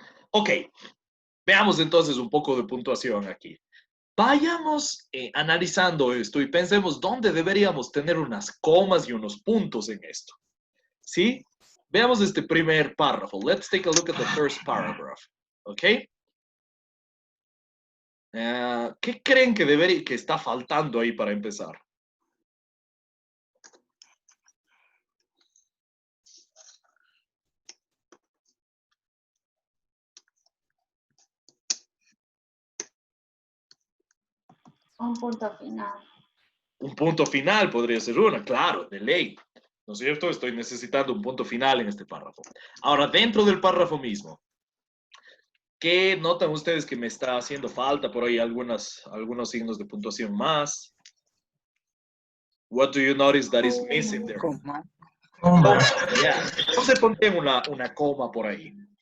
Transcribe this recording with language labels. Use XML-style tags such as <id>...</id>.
<es>Ok, veamos entonces un poco de puntuación aquí. Vayamos analizando esto y pensemos dónde deberíamos tener unas comas y unos puntos en esto. ¿Sí? Veamos este primer párrafo.</es> <en>Let's take a look at the first paragraph.</en> <es>¿Ok? ¿Qué creen que está faltando ahí para empezar? Un punto final. Un punto final podría ser una, claro, de ley. ¿No es cierto? Estoy necesitando un punto final en este párrafo. Ahora, dentro del párrafo mismo, ¿qué notan ustedes que me está haciendo falta por ahí algunos signos de puntuación más?</es> <en>What do you notice that is missing there?</en> <es>Coma. Coma, yeah. Entonces ponte una coma por ahí.</es>